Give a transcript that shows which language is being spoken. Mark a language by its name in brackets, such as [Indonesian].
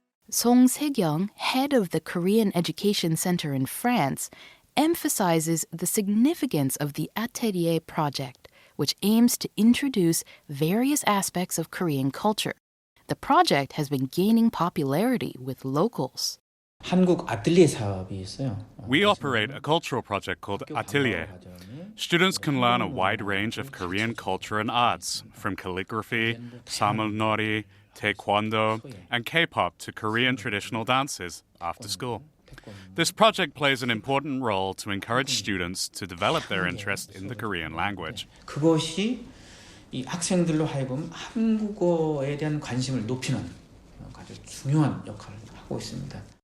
[English] Song Se-kyung, head of the Korean Education Center in France, emphasizes the significance of the Atelier project, which aims to introduce various aspects of Korean culture. The project has been gaining popularity with locals. [Korean] 한국 아틀리에 사업이 있어요. [English] We operate a cultural project called Atelier. Students can learn a wide range of Korean culture and arts, from calligraphy, samalnori, taekwondo, and K-pop to Korean traditional dances after school. This project plays an important role to encourage students to develop their interest in the Korean language. [Korean] 그것이 이 학생들로 하여금 한국어에 대한 관심을 높이는 아주 중요한 역할을 하고 있습니다.